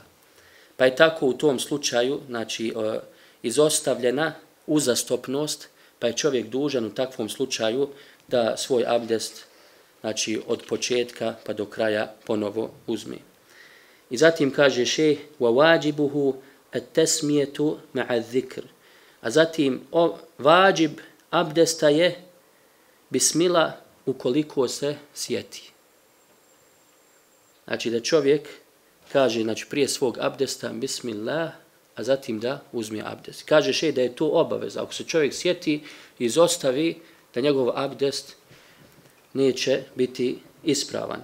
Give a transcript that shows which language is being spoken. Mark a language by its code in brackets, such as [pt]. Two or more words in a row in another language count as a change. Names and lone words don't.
[bs] Pa je tako u tom slučaju, znači, izostavljena uzastopnost, pa je čovjek dužan u takvom slučaju da svoj abdest, znači, od početka pa do kraja ponovo uzme. I zatim kaže šejh [ar] وواجبه التسمية مع الذكر. [bs] A zatim vađib abdesta je bismila ukoliko se sjeti. Znači da čovjek kaže, znači, prije svog abdesta bismillah, a zatim da uzme abdest. Kaže šejh da je to obaveza. Ako se čovjek sjeti i izostavi, da njegov abdest neće biti ispravan.